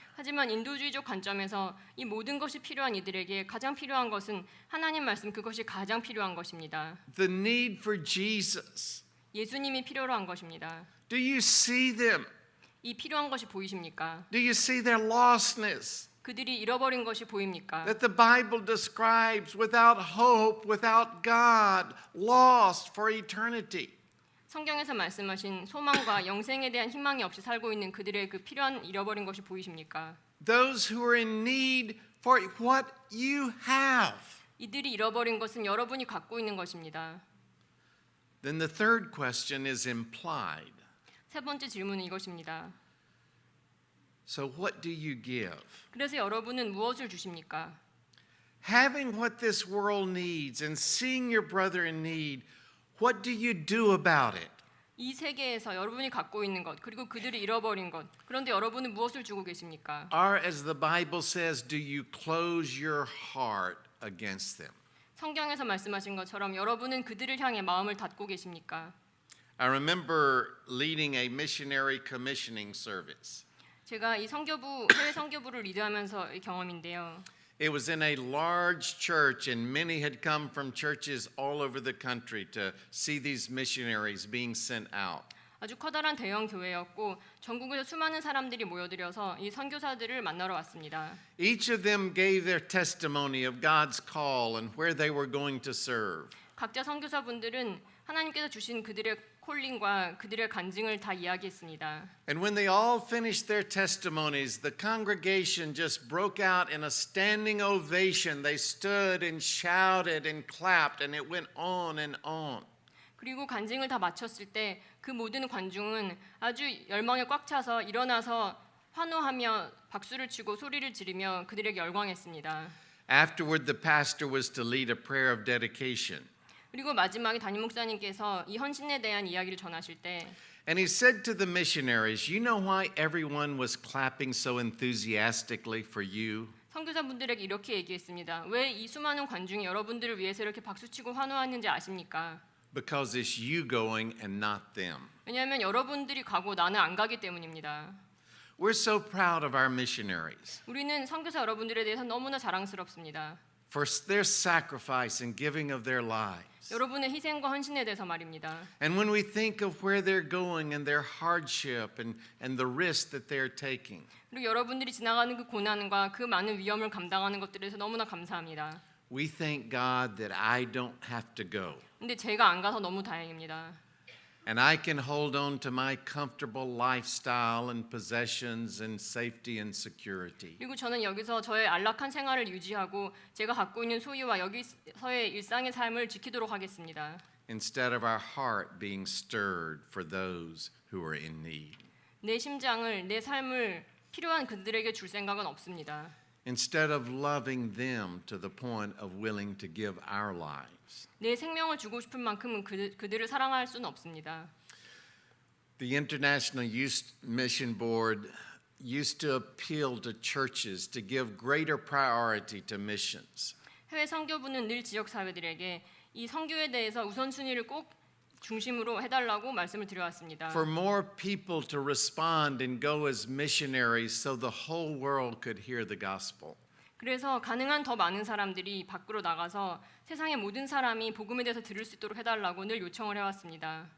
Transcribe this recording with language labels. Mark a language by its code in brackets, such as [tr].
[ko] 하지만 인도주의적 관점에서 이 모든 것이 필요한 이들에게 가장 필요한 것은 하나님 말씀 그것이 가장 필요한 것입니다. [en] The need for Jesus. [ko] 예수님이 필요로 한 것입니다. [en] Do you see them? [ko] 이 필요한 것이 보이십니까? [en] Do you see their lostness? [ko] 그들이 잃어버린 것이 보입니까? [en] That the Bible describes without hope, without God, lost for eternity. [ko] 성경에서 말씀하신 소망과 영생에 대한 희망이 없이 살고 있는 그들의 그 필요한 잃어버린 것이 보이십니까? [en] Those who are in need for what you have. [ko] 이들이 잃어버린 것은 여러분이 갖고 있는 것입니다. [en] Then the third question is implied. [ko] 세 번째 질문은 이것입니다. [en] So what do you give? [ko] 그래서 여러분은 무엇을 주십니까? [en] Having what this world needs and seeing your brother in need, what do you do about it? [ko] 이 세계에서 여러분이 갖고 있는 것 그리고 그들이 잃어버린 것 그런데 여러분은 무엇을 주고 계십니까? [en] Or as the Bible says, do you close your heart against them? [ko] 성경에서 말씀하신 것처럼 여러분은 그들을 향해 마음을 닫고 계십니까? [en] I remember leading a missionary commissioning service. [ko] 제가 이 선교부 해외 선교부를 리드하면서의 경험인데요. [en] It was in a large church, and many had come from churches all over the country to see these missionaries being sent out. [ko] 아주 커다란 대형 교회였고 전국에서 수많은 사람들이 모여들어서 이 선교사들을 만나러 왔습니다. [en] Each of them gave their testimony of God's call and where they were going to serve. [ko] 각자 선교사분들은 하나님께서 주신 그들의 콜링과 그들의 간증을 다 이야기했습니다. [en] And when they all finished their testimonies, the congregation just broke out in a standing ovation. They stood and shouted and clapped, and it went on and on. [ko] 그리고 간증을 다 마쳤을 때 그 모든 관중은 아주 열망에 꽉 차서 일어나서 환호하며 박수를 치고 소리를 지르며 그들에게 열광했습니다. [en] Afterward, the pastor was to lead a prayer of dedication. [ko] 그리고 마지막에 담임 목사님께서 이 헌신에 대한 이야기를 전하실 때 [en] And he said to the missionaries, "You know why everyone was clapping so enthusiastically for you? [ko] 선교사분들에게 이렇게 얘기했습니다. 왜 이 수많은 관중이 여러분들을 위해서 이렇게 박수치고 환호하는지 아십니까? [en] Because it's you going and not them." [ko] 왜냐하면 여러분들이 가고 나는 안 가기 때문입니다. [en] We're so proud of our missionaries [ko] 우리는 선교사 여러분들에 대해서 너무나 자랑스럽습니다. [en] for their sacrifice and giving of their lives. [ko] 여러분의 희생과 헌신에 대해서 말입니다. [en] And when we think of where they're going and their hardship and the risk that they're taking, [ko] 그리고 여러분들이 지나가는 그 고난과 그 많은 위험을 감당하는 것들에 대해서 너무나 감사합니다. [en] we thank God that I don't have to go. [ko] 근데 제가 안 가서 너무 다행입니다. [en] And I can hold on to my comfortable lifestyle and possessions and safety and security. [ko] 그리고 저는 여기서 저의 안락한 생활을 유지하고 제가 갖고 있는 소유와 여기서의 일상의 삶을 지키도록 하겠습니다. [en] Instead of our heart being stirred for those who are in need. [ko] 내 심장을, 내 삶을 필요한 그들에게 줄 생각은 없습니다. [en] Instead of loving them to the point of willing to give our lives. [ko] 내 생명을 주고 싶은 만큼은 그들을 사랑할 수는 없습니다. [en] The International Youth Mission Board used to appeal to churches to give greater priority to missions. [ko] 해외 선교부는 늘 지역 사회들에게 이 선교에 대해서 우선순위를 꼭 중심으로 해달라고 말씀을 드려왔습니다. [en] For more people to respond and go as missionaries so the whole world could hear the gospel. [ko] 그래서 가능한 더 많은 사람들이 밖으로 나가서 세상의 모든 사람이 복음에 대해서 들을 수 있도록 해달라고 늘 요청을 해왔습니다.